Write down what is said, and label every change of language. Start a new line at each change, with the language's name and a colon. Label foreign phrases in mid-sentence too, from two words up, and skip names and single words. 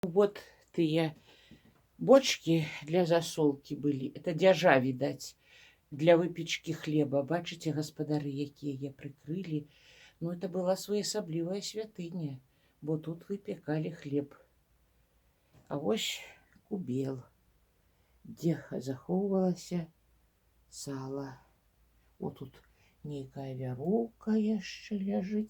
Russian: Вот тыя бочки для засолки были. Это дзяжа, видать, для выпечки хлеба.
Belarusian: Бачыце, гаспадары, якія прыкрылі. Ну,
Russian: это была
Belarusian: своеасаблівая святыня, бо тут
Russian: выпекали хлеб.
Belarusian: А вось кубел, дзе захоўвалася сала.
Russian: Вот тут
Belarusian: нейкая вяроўка яшчэ ляжыць.